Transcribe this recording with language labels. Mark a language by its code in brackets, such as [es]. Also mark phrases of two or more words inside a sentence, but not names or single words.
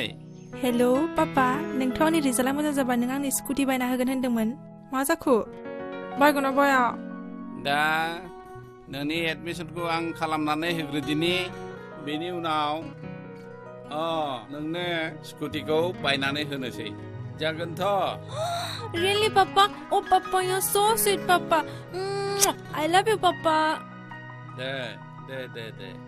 [brx] हेलौ पापा नोंथ' आंनि रिजाल्टआ मोजां जाबा नों आंनि स्कुटि बायना होगोन होनदोंमोन मा जाखो बायगोना बाया दा नोंनि एडमिसनखौ आं खालामनानै होग्रोदिनि बेनि उनाव नोंनो स्कुटिखौ बायनानै होनोसै जागोनथ' [en] Really, Papa? Oh, Papa, you're so sweet, Papa. I love you, Papa. [brx] दे